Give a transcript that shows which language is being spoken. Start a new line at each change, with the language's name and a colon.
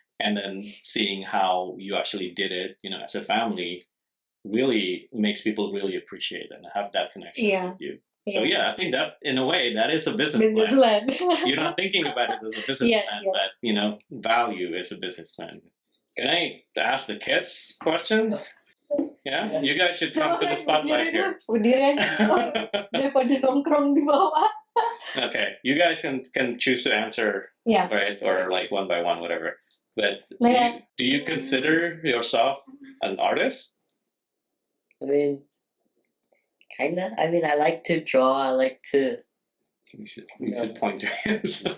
English: And then seeing how you actually did it, as a family, really makes people really appreciate and have that connection with you. So I think that in a way that is a business plan. You're not thinking about it as a business plan, but value is a business plan. Can I ask the kids questions? Yeah, you guys should come to the spotlight here.
Indonesian: Berdiri aja, daripada nongkrong di bawah.
English: Okay, you guys can choose to answer, Yeah. right, or like one by one, whatever. But Yeah. do you consider yourself an artist? I mean, kinda. I mean, I like to draw. I like to, You should point to it.